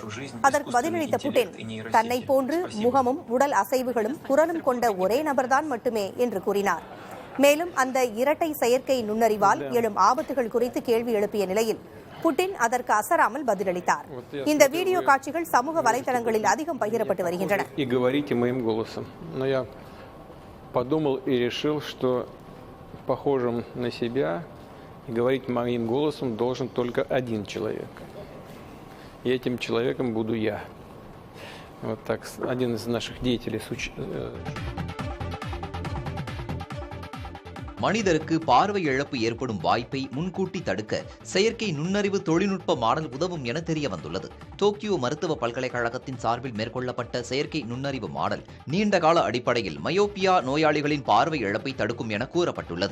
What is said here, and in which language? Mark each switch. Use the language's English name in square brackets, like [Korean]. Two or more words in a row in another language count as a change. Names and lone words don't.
[Tamil] அதற்கு பதிலளித்த புட்டின், தன்னை போன்று முகமும் உடல் அசைவுகளும் குரலும் கொண்ட ஒரே நபர்தான் மட்டுமே என்று கூறினார். மேலும் அந்த இரட்டை செயற்கை நுண்ணறிவால் எழும் ஆபத்துகள் குறித்து கேள்வி எழுப்பிய நிலையில் புட்டின் அதற்கு அசராமல் பதிலளித்தார். இந்த வீடியோ காட்சிகள் சமூக வலைதளங்களில் அதிகம் பகிரப்பட்டு வருகின்றன. [Russian] Подумал и решил, что похожим на себя и говорить моим голосом должен только один человек. И этим человеком буду я. Вот так один из наших деятелей. [Tamil] மனிதருக்கு பார்வை இழப்பு ஏற்படும் வாய்ப்பை முன்கூட்டி தடுக்க செயற்கை நுண்ணறிவு தொழில்நுட்ப மாடல் உதவும் என தெரிய வந்துள்ளது. டோக்கியோ மருத்துவ பல்கலைக்கழகத்தின் சார்பில் மேற்கொள்ளப்பட்ட செயற்கை நுண்ணறிவு மாடல் நீண்டகால அடிப்படையில் மயோப்பியா நோயாளிகளின் பார்வை இழப்பை தடுக்கும் என கூறப்பட்டுள்ளது.